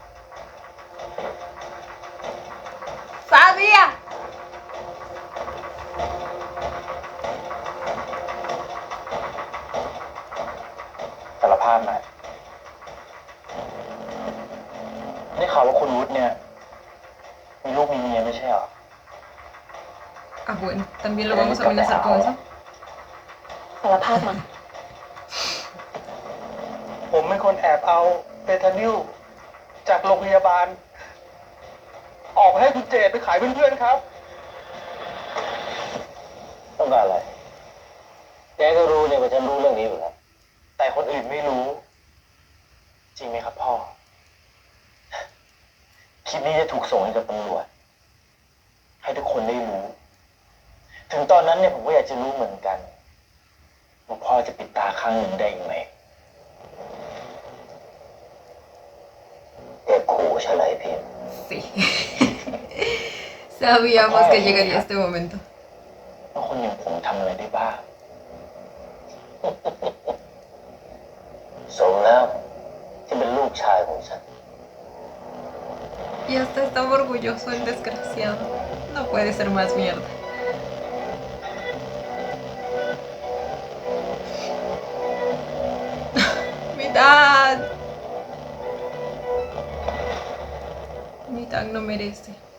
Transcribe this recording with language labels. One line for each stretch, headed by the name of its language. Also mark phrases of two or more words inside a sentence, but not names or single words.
Spanish: Sabía.
Thai: สารภาพมาได้ข่าวว่าคุณวุฒิเนี่ยมีลูกมีเมียไม่ใช่เหรอ
Spanish: Ah, bueno, también lo vamos a amenazar con eso.
Thai: สารภาพมา ผมเป็นคนแอบเอาเบทานิลจากโรงพยาบาล ออกมาให้คุณเจดไปขายเพื่อนๆครับ ต้องการอะไร แกก็รู้เนี่ยว่าฉันรู้เรื่องนี้อยู่แล้วแต่คนอื่นไม่รู้ จริงไหมครับพ่อ คลิปนี้จะถูกส่งให้กับตำรวจ ให้ทุกคนได้รู้ ถึงตอนนั้นเนี่ยผมก็อยากจะรู้เหมือนกันว่าพ่อจะปิดตาข้างหนึ่งได้ยังไงแกขู่ฉันเลยพิม
Spanish: Sí. Sabíamos que llegaría este momento.
Thai: ว่าคนอย่างผมทำอะไรได้บ้าง สมแล้วที่เป็นลูกชายของฉัน
Spanish: Y hasta estaba orgulloso el desgraciado. No puede ser más mierda. Mi dad. Mi dad no merece.